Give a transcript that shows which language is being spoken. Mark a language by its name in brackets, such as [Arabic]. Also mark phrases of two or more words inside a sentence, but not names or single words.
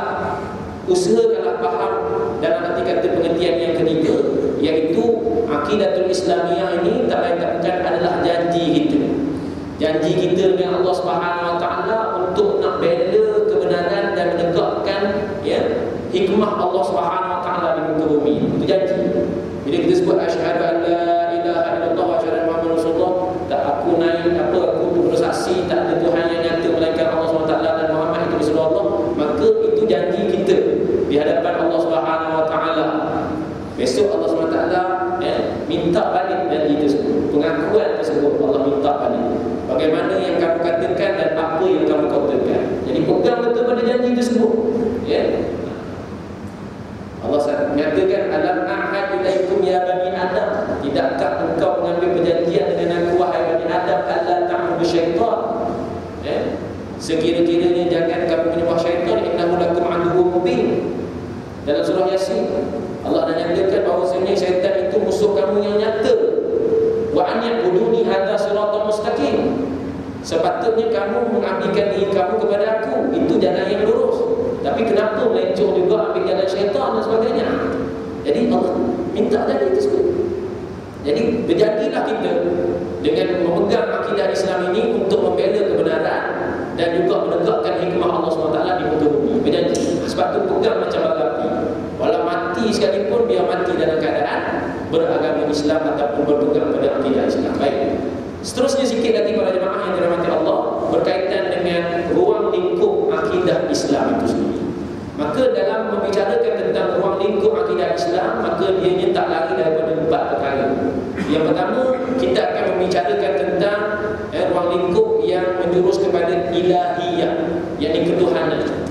[Malay] Usahakanlah faham dalam arti kata pengertian yang ketiga, iaitu [Arabic] العقيدة الإسلامية [Malay] ini tak lain tak bukan adalah janji kita. Janji kita dengan Allah [Arabic] سبحانه وتعالى [Malay] untuk nak bela kebenaran dan menegakkan hikmah Allah [Arabic] سبحانه وتعالى [Malay] di muka bumi. Itu janji. Bila kita sebut [Arabic] أشهد أن لا إله إلا الله وأشهد أن محمدا رسول الله, [Malay] tak aku bersaksi tak ada Tuhan yang nyata melainkan Allah SWT dan Muhammad itu Rasulullah, maka itu janji kita di hadapan Allah [Arabic] سبحانه وتعالى. [Malay] Besok Allah SWT minta balik janji tersebut, pengakuan tersebut Allah minta balik. Bagaimana yang kamu katakan dan apa yang kamu katakan. Jadi pegang betul pada janji tersebut. Ya. Allah menyatakan [Arabic] ألم أعهد إليكم يا بني آدم, [Malay] tidakkah engkau mengambil perjanjian dengan aku wahai bani Adam, [Arabic] ألا تعبدوا الشيطان. [Malay] Sekira-kiranya jangan kamu menyembah syaitan, [Arabic] إنه لكم عدو مبين. [Malay] Dalam surah Yasin Allah dah nyatakan bahawasanya syaitan itu musuh kamu yang nyata. [Arabic] وأن اعبدوني هذا صراط مستقيم. [Malay] Sepatutnya kamu mengabdikan diri kamu kepada aku, itu jalan yang lurus. Tapi kenapa melencong juga ambil jalan syaitan dan sebagainya? Jadi Allah minta tadi tersebut. Jadi berjadilah kita dengan memegang akidah Islam ini untuk membela kebenaran dan juga menegakkan hikmah Allah SWT di muka bumi. Berjanji. Sebab tu pegang macam bara api. Walau mati sekalipun, biar mati dalam keadaan beragama Islam ataupun berpegang pada akidah Islam. Baik. Seterusnya sikit lagi para jemaah yang dirahmati Allah, berkaitan dengan ruang lingkup akidah Islam itu sendiri. Maka dalam membicarakan tentang ruang lingkup akidah Islam, maka dia tak lari daripada 4 perkara. Yang pertama, kita akan membicarakan tentang ruang lingkup yang menjurus kepada ilahiyah, yakni ketuhanan.